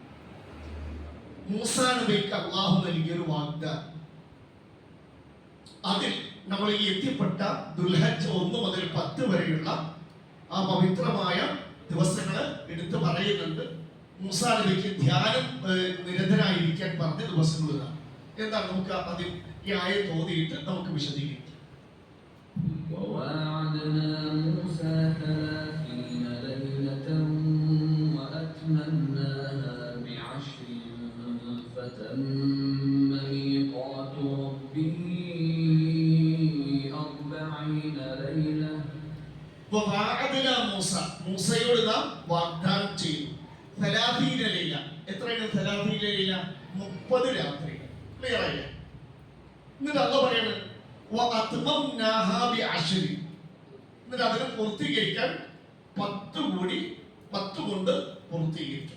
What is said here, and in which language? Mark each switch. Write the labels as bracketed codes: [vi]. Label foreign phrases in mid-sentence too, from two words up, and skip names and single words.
[ml] മൂസാ നബിക്ക് അള്ളാഹു നൽകിയൊരു വാഗ്ദാനം, അതിൽ നമ്മൾ ഈ എത്തിപ്പെട്ട ദുൽഹജ്ജ് 1 മുതൽ 10 വരെയുള്ള ആ പവിത്രമായ ദിവസങ്ങള് എടുത്തു പറയുന്നുണ്ട്. മൂസാ നബിക്ക് ധ്യാനം നിരന്തരായിരിക്കാൻ പറഞ്ഞ ദിവസങ്ങൾ ഇതാണ്. എന്താണ് നമുക്ക് ആദ്യം ഈ ആയത്ത് ഓതിയിട്ട് നമുക്ക് വിശദീകരിക്കാം. [ar] وواعدنا موسى 30 ليلة وأتممناها ب10 فتم ميقات ربه 40 ليلة. وواعدنا موسى [ml] മൂസയോട് നാം വാഗ്ദാനം ചെയ്തു 30 ലൈല. എത്രയാണ് 30 ലൈല? 30 രാത്രി. ക്ലിയർ ആയില്ലേ? എന്നിട്ട് അല്ലാഹു പറയാണ് [ar] وأتممناها ب10. [ml] എന്നിട്ട് അതിനെ പൂർത്തീകരിക്കാൻ 10 കൂടി 10 കൊണ്ട് പൂർത്തീകരിച്ചു.